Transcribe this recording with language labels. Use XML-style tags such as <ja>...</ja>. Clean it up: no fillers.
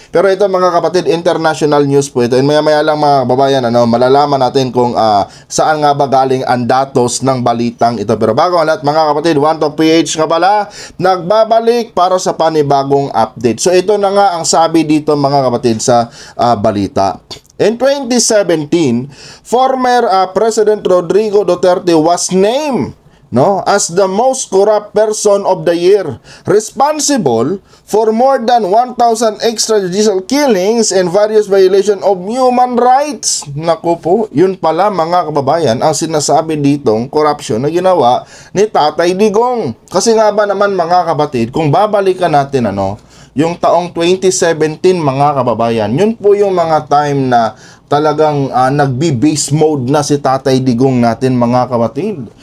<tl>Pero ito mga kapatid, international news po ito. And maya-maya lang mga kababayan, ano, malalaman natin kung saan nga ba galing ang datos ng balitang ito. Pero bago ang lahat mga kapatid, One Talk PH ka pala, nagbabalik para sa panibagong update. So ito na nga ang sabi dito mga kapatid sa balita.</tl> <en>In 2017, former President Rodrigo Duterte was named as the most corrupt person of the year, responsible for more than 1,000 extrajudicial killings and various violations of human rights.</en> <tl>Naku po, yun pala mga kababayan ang sinasabi ditong corruption na ginawa ni Tatay Digong. Kasi nga ba naman mga kapatid, kung babalikan natin yung taong 2017 mga kababayan, yun po yung mga time na talagang nagbi-base mode na si Tatay Digong natin mga kapatid.</tl>